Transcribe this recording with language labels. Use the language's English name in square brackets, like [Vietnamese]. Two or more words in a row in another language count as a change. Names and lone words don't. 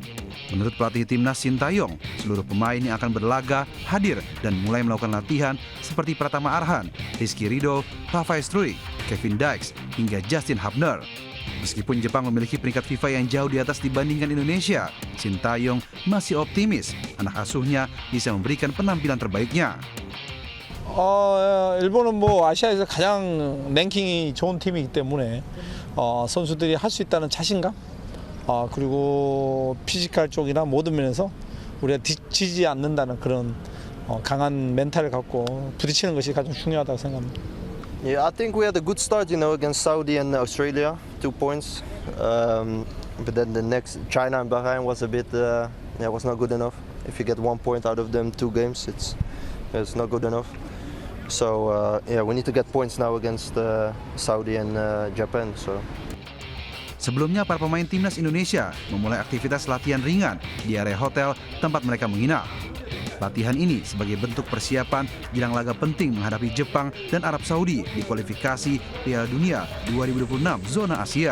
[Indonesian] Menurut pelatih Timnas Sinteyong, seluruh pemain yang akan berlaga hadir dan mulai melakukan latihan seperti Pratama Arhan, Rizky Ridho, Rafael Struijk, Kevin Dykes, hingga Justin Hubner. Meskipun Jepang memiliki peringkat FIFA yang jauh di atas dibandingkan Indonesia, Sinteyong masih optimis anak asuhnya bisa memberikan penampilan terbaiknya. [Korean] 일본은 아시아에서 가장 랭킹이 좋은 팀이기 때문에 선수들이 할 수 있다는 자신감, 그리고 피지컬 쪽이나 모든 면에서 우리가 지치지 않는다는 그런 강한 멘탈을 갖고 부딪히는 것이 가장 중요하다고 생각합니다. [English] Yeah, I think we had a good start, against Saudi and Australia, 2 points. But then the next, China and Bahrain was a bit, was not good enough. If you get 1 point out of them 2 games, it's not good enough. So we need to get points now against Saudi and Japan. So. [Indonesian] Sebelumnya, para pemain timnas Indonesia memulai aktivitas latihan ringan di area hotel tempat mereka menginap. Latihan ini sebagai bentuk persiapan jelang laga penting menghadapi Jepang dan Arab Saudi di kualifikasi Piala Dunia 2026 zona Asia.